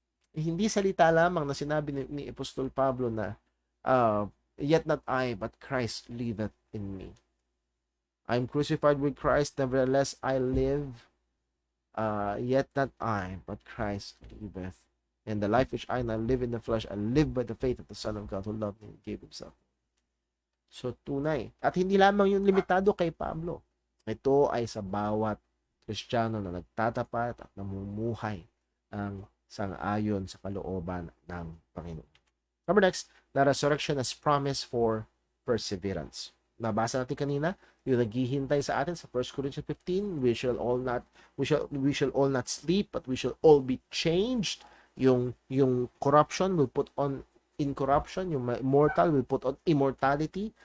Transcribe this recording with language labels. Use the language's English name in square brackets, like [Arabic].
[Filipino] Hindi salita lamang na sinabi ni Apostol Pablo na [English] yet not I but Christ liveth in me. I am crucified with Christ, nevertheless I live, yet not I but Christ liveth. And the life which I now live in the flesh, I live by the faith of the Son of God who loved me and gave himself. [Filipino] So tunay. At hindi lamang yung limitado kay Pablo. Ito ay sa bawat Kristiyano na nagtatapat at namumuhay ang sang-ayon sa kalooban ng Panginoon. [English] Number next, the resurrection as promise for perseverance. [Filipino] Nabasa natin kanina, yung naghihintay sa atin sa [English] 1 Corinthians 15, we shall all not sleep, but we shall all be changed. Yung corruption will put on incorruption, yung immortal will put on immortality.